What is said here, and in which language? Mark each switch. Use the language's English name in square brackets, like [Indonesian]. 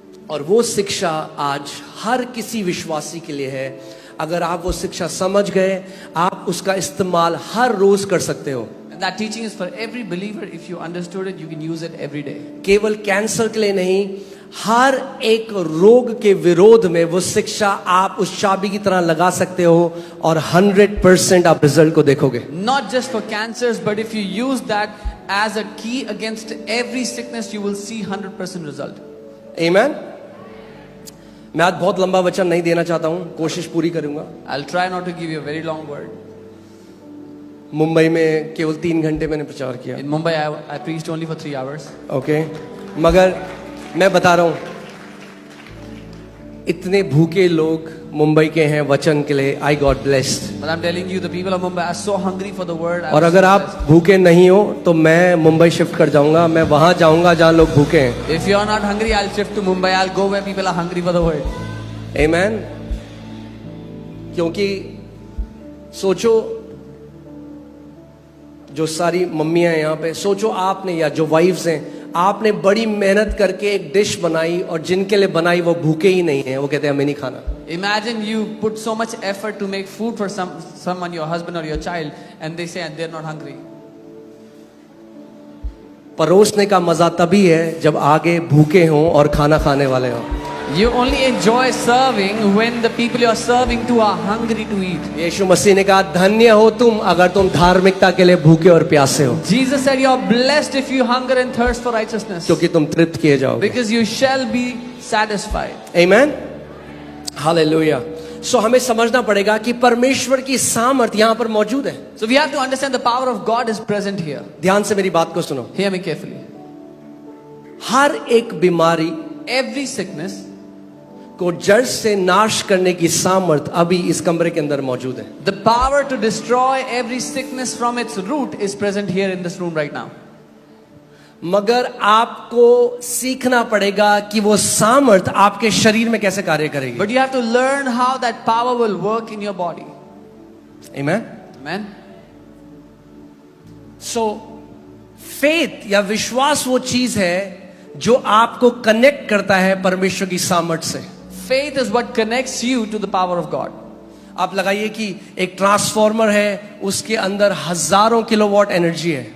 [Hindi] और वो शिक्षा आज हर किसी विश्वासी के लिए है। अगर आप वो शिक्षा समझ गए, आप उसका इस्तेमाल हर रोज कर सकते हो। [English] And that teaching is for every believer. If you understood it, you can use it every day. [Hindi] केवल कैंसर के लिए नहीं, हर एक रोग के विरोध में वो शिक्षा आप उस चाबी की तरह लगा सकते हो और 100% आप रिजल्ट को देखोगे। [English] Not just for cancers, but if you use that as a key against every sickness, you will see 100% result. Amen. [Hindi] मैं आज बहुत लंबा वचन नहीं देना चाहता हूं, कोशिश पूरी करूंगा। [English] I'll try not to give you a very long word. [Hindi] Mumbai में केवल 3 घंटे मैंने प्रचार किया। [English] In Mumbai, I preached only for 3 hours. [Hindi] Okay, मगर मैं बता रहा हूं, इतने भूखे लोग मुंबई के हैं वचन के लिए। [English] I got blessed. But I'm telling you, the people of Mumbai are so hungry for the word. [Hindi] और अगर आप भूखे नहीं हो तो मैं मुंबई शिफ्ट कर जाऊंगा, मैं वहां जाऊंगा जहां लोग भूखे हैं। [English] If you're not hungry, I'll shift to Mumbai. I'll go where people are hungry for the word. [Hindi] आमेन। क्योंकि सोचो, जो सारी मम्मियां हैं यहाँ पे, सोचो आपने, या जो वाइफ्स हैं, आपने बड़ी मेहनत करके एक डिश बनाई और जिनके लिए बनाई वो भूखे ही नहीं है, वो कहते हैं हमें नहीं खाना। [English] Imagine you put so much effort to make food for someone, your husband or your child, and they say they're not hungry. [Hindi] परोसने का मजा तभी है जब आगे भूखे हों और खाना खाने वाले हों। [English] You only enjoy serving when the people you are serving to are hungry to eat. [Hindi] यीशु मसीह ने कहा, धन्य हो तुम अगर तुम धार्मिकता के लिए भूखे और प्यासे हो, [English] Jesus said you are blessed if you hunger and thirst for righteousness, [Hindi] क्योंकि तुम तृप्त किए जाओगे। [English] because you shall be satisfied. [Hindi] Amen. Hallelujah. सो हमें समझना पड़ेगा कि परमेश्वर की सामर्थ्य यहाँ पर मौजूद है। [English] So we have to understand the power of God is present here. [Hindi] ध्यान से मेरी बात को सुनो। [English] Hear me carefully. [Hindi] हर एक बीमारी [English] Every sickness [Hindi] को जड़ से नाश करने की सामर्थ अभी इस कमरे के अंदर मौजूद है। [English] The power to destroy every sickness from its root is present here in this room right now. [Hindi] मगर आपको सीखना पड़ेगा कि वो सामर्थ आपके शरीर में कैसे कार्य करेगी। [English] But you have to learn how that power will work in your body. Amen. Amen. [Hindi] So faith या विश्वास वो चीज है जो आपको कनेक्ट करता है परमेश्वर की सामर्थ से। [English] Faith is what connects you to the power of God. [Hindi] आप लगाइए कि एक ट्रांसफॉर्मर है, उसके अंदर हजारों किलोवाट एनर्जी है,